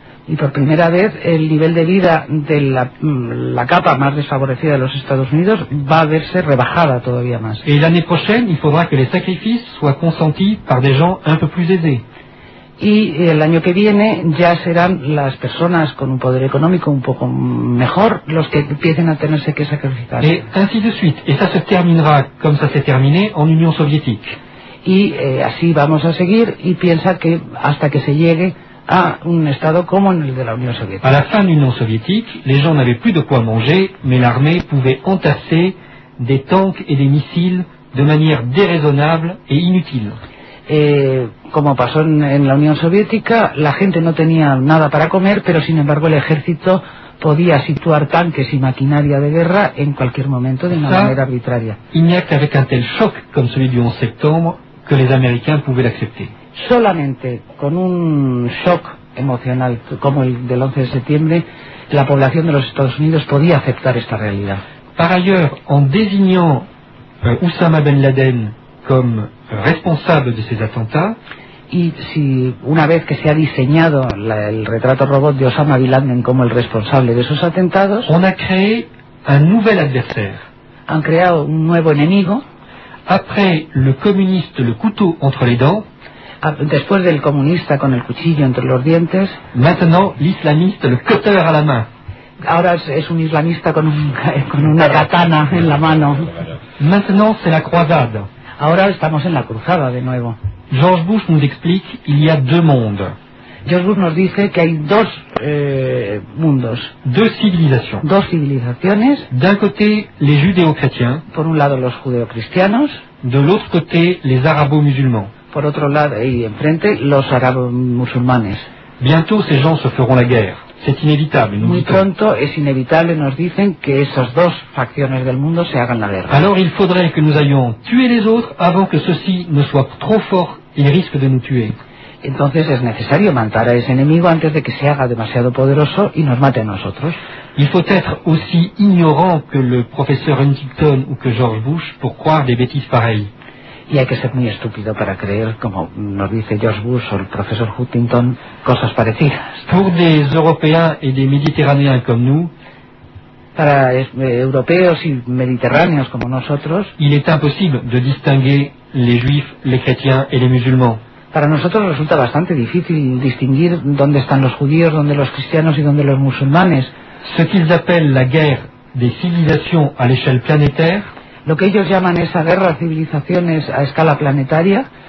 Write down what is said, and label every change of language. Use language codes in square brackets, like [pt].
[es] Y por primera vez el nivel de vida de la capa más desfavorecida de los Estados Unidos va a verse rebajada todavía más. [fr] Y l'année prochaine, il faudra que les sacrifices soient consentis par des gens un peu plus aisés. [es] Y el año que viene ya serán las personas con un poder económico un poco mejor los que empiecen a tenerse que sacrificar. [fr] Et ainsi de suite. Et ça se terminera comme ça s'est terminé en Union soviétique. [es] Y así vamos a seguir y piensa que hasta que se llegue a un estado como en el de la Unión Soviética. [fr] À la fin de l'Union soviétique, les gens n'avaient plus de quoi manger, mais l'armée pouvait entasser des tanks et des missiles de manière déraisonnable et inutile. [es] Como pasó en la Unión Soviética, la gente no tenía nada para comer, pero sin embargo el ejército podía situar tanques y maquinaria de guerra en cualquier momento de una manera arbitraria. [fr] Il n'y a qu'avec un tel choc comme celui du 11 septembre que les Américains pouvaient l'accepter. [es] Solamente con un shock emocional como el del 11 de septiembre, la población de los Estados Unidos podía aceptar esta realidad. [fr] Par ailleurs, en désignant Osama Ben Laden comme responsable de ces attentats, [es] y si una vez que se ha diseñado el retrato robot de Osama Bin Laden como el responsable de esos atentados, [fr] on a créé un nouvel adversaire. [es] Han creado un nuevo enemigo. [fr] Après le communiste, le couteau entre les dents. [es] Después del comunista con el cuchillo entre los dientes. [fr] Maintenant l'islamiste, le cutter à la main. [es] Ahora es un islamista con una katana en la mano. [fr] Maintenant c'est la croisade. [es] Ahora estamos en la cruzada de nuevo. [fr] George Bush nous explique qu'il y a deux mondes. [es] George Bush nos dice que hay dos mundos. [fr] Deux civilisations. [es] Dos civilizaciones. [fr] D'un côté les judéo-chrétiens. [es] Por un lado los judeo-cristianos. [fr] De l'autre côté les arabo-musulmans. [es] Por otro lado y enfrente los arabo-musulmanes. [fr] Bientôt ces gens se feront la guerre. C'est inévitable, nous dit-on. [es] Muy pronto es inevitable, nos dicen, que esas dos facciones del mundo se hagan la guerra. [fr] Alors il faudrait que nous ayons tué les autres avant que ceux-ci ne soient trop forts et risquent de nous tuer. [es] Entonces es necesario matar a ese enemigo antes de que se haga demasiado poderoso y nos mate a nosotros. [fr] Il faut être aussi ignorant que le professeur Huntington ou que George Bush pour croire des bêtises pareilles. [es] Y hay que ser muy estúpido para creer, como nos dice George Bush o el profesor Huntington, cosas parecidas. [fr] Pour des Européens et des Méditerranéens comme nous, [es] para europeos y mediterráneos como nosotros, [fr] il est impossible de distinguer les juifs, les chrétiens et les musulmans. [es] Para nosotros resulta bastante difícil distinguir dónde están los judíos, dónde los cristianos y dónde los musulmanes. [fr] Ce qu'ils appellent la guerre des civilisations à l'échelle planétaire. [es] Lo que ellos llaman esa guerra de civilizaciones a escala planetaria,